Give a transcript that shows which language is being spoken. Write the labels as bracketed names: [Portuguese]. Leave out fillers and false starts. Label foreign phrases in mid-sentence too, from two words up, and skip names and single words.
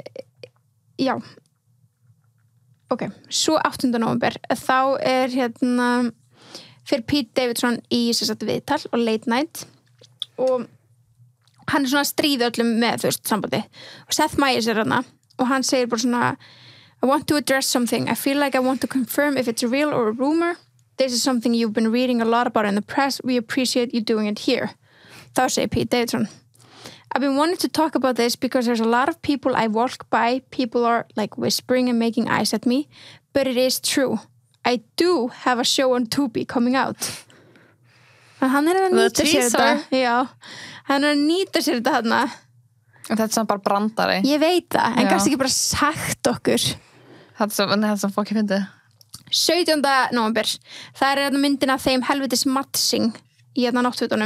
[Icelandic] Já. Ok, svo 8. nóvember þá er fyrir Pete Davidson í viðtal og late night og hann er svona að stríða öllum með þú veist sambandi og Seth Meyers er hana og hann segir bara svona [English] I want to address something. I feel like I want to confirm if it's real or a rumor. This is something you've been reading a lot about in the press. We appreciate you doing it here. [Icelandic] Þá segir Pete Davidson [English] I've been wanting to talk about this because there's a lot of people I walk by. People are like whispering and making eyes at me. But it is true. I do have a show on Tubi coming out. [Icelandic] En hann er að nýta sér þetta. Já, hann er að nýta sér þetta þarna. Þetta er samt bara brandari. Ég veit það, en kannski ekki bara sagt okkur. Þetta er fólk ég fyndi. 17. nóvember. Það er myndin af þeim helvitis mattsing í náttfötunum.